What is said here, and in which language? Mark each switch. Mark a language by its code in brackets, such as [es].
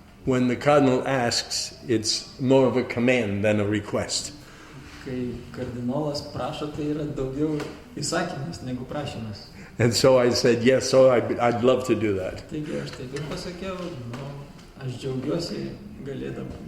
[en] When the cardinal asks, it's more of a command than a request. [lt] Kai kardinolas prašo, tai yra daugiau įsakymas negu prašymas. [en] And so I said, yes, so I'd love to do that. [lt] Taigi aš taip ir pasakiau, aš džiaugiuosi galėdama.